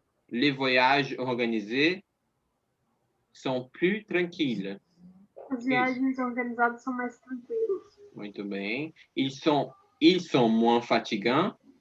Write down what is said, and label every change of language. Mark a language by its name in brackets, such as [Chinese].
[French] Les voyages organisés sont plus tranquilles. [Portuguese] As viagens organizadas são mais tranquilas. Muito bem. [French] Ils sont moins fatigants.